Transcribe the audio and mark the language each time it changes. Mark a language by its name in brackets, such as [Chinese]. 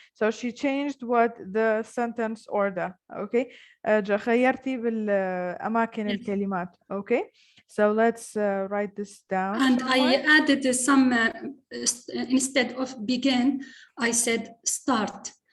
[English] So she changed what the sentence order. [Arabic] Okay, غيرتي بالأماكن الكلمات. [English] Okay, so let's write this down. And I added some instead of begin, I said start.